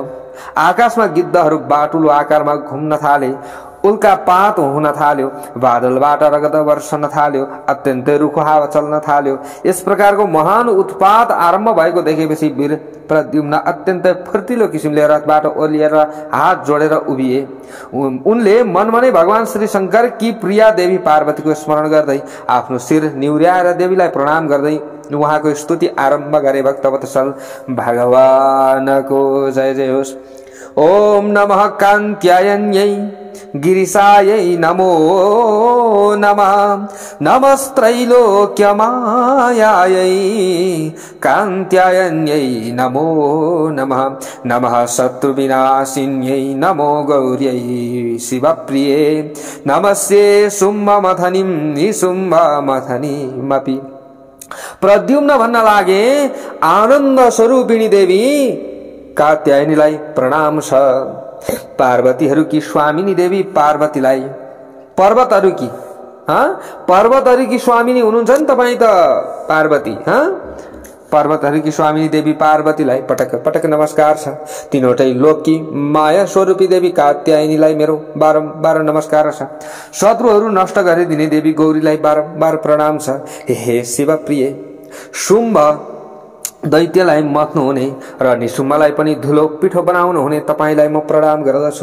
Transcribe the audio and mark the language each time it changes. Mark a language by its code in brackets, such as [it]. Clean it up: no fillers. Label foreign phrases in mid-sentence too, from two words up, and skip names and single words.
[ne] आकाशमा गिद्धहरू बाटुलो आकारमा घुम्न थाले, उल्कापात हुन थाल्यो, बादलबाट रगत वर्षन थाल्यो, अत्यन्तै रुखो हावा चल्न थाल्यो। यस प्रकारको महान उत्पात आरम्भ भएको देखेपछि वीर प्रद्युम्न अत्यन्तै फुर्तिलो किसिमले रथबाट ओर्लिएर हात जोडेर उभिए। उनले मनमा नै भगवान श्री शंकर की प्रिया देवी पार्वतीको स्मरण गर्दै आफ्नो शिर निहुर्याएर देवीलाई प्रणाम गर्दै उहाँको स्तुति आरम्भ गरे। भक्तवत्सल भगवानको जय जय होस्। [sa] ओम नमः कान्त्यायन्यै गिरिशायै नमो नमः, नमस्त्रैलोक्यमायायै कान्त्यायन्यै नमो नमः, नमः शत्रुविनाशिन्यै नमो गौर्यै शिवप्रिये, नमस्ते शुम्भमथनीं निशुम्भमथनीमपि। [ne] प्रद्युम्न भन्न लागे, आनन्द स्वरूपिणी देवी कात्यायनीलाई प्रणाम छ। पार्वतीहरूकी स्वामिनी देवी पार्वतीलाई, पर्वतहरूकी पर्वतहरूकी स्वामिनी हुनुहुन्छ नि तपाईँ त पार्वती। पर्वतहरूकी स्वामिनी देवी पार्वतीलाई पटक पटक नमस्कार छ। तीनवटै लोककी माया स्वरूपी देवी कात्यायनीलाई मेरो बारम्बार नमस्कार छ। शत्रुहरू नष्ट गरिदिने देवी गौरीलाई बारम्बार प्रणाम छ। हे शिवप्रिय, शुम्भ दैत्यलाई मत्नु हुने र निशुम्भलाई पनि धुलो पिठो बनाउनु हुने तपाईलाई म प्रणाम गर्दछु।